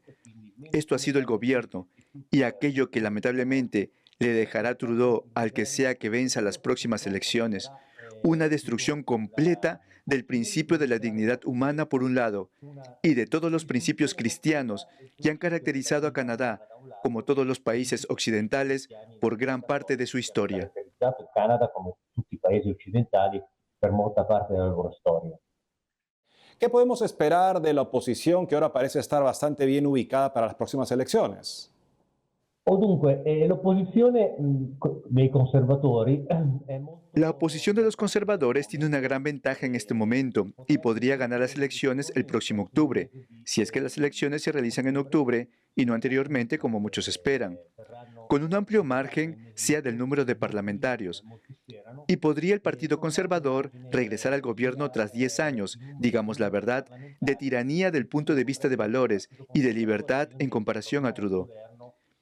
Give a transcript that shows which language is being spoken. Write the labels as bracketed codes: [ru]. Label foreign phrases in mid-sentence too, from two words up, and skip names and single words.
[es] Esto ha sido el gobierno, y aquello que lamentablemente le dejará Trudeau al que sea que venza las próximas elecciones. Una destrucción completa del principio de la dignidad humana por un lado, y de todos los principios cristianos que han caracterizado a Canadá, como todos los países occidentales, por gran parte de su historia. [it] Canada, come tutti i paesi occidentali, per molta parte della loro storia. [es] ¿Qué podemos esperar de la oposición que ahora parece estar bastante bien ubicada para las próximas elecciones? [it] Dunque, l'opposizione dei conservatori è molto. [es] La oposición de los conservadores tiene una gran ventaja en este momento y podría ganar las elecciones el próximo octubre, si es que las elecciones se realizan en octubre y no anteriormente como muchos esperan, con un amplio margen sea del número de parlamentarios. Y podría el Partido Conservador regresar al gobierno tras 10 años, digamos la verdad, de tiranía del punto de vista de valores y de libertad en comparación a Trudeau.